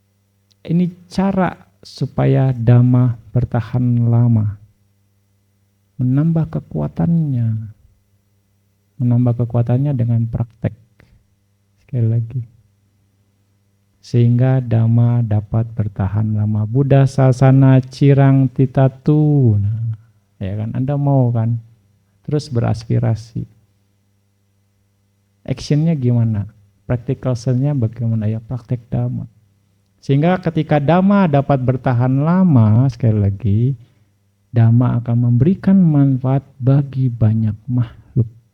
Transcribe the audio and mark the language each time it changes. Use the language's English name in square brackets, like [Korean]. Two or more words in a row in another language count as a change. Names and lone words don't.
[Indonesian] Ini cara supaya Dhamma bertahan lama. menambah kekuatannya. Menambah kekuatannya dengan praktek. Sekali lagi. Sehingga Dhamma dapat bertahan lama. [Pali] Buddha sasana cirang titatu. [Indonesian] Nah, ya kan, Anda mau kan? Terus beraspirasi. Actionnya gimana? [English] Practical sense- [Indonesian] nya bagaimana? Ya praktek Dhamma. Sehingga ketika Dhamma dapat bertahan lama, sekali lagi, Dhamma akan memberikan manfaat bagi banyak makhluk.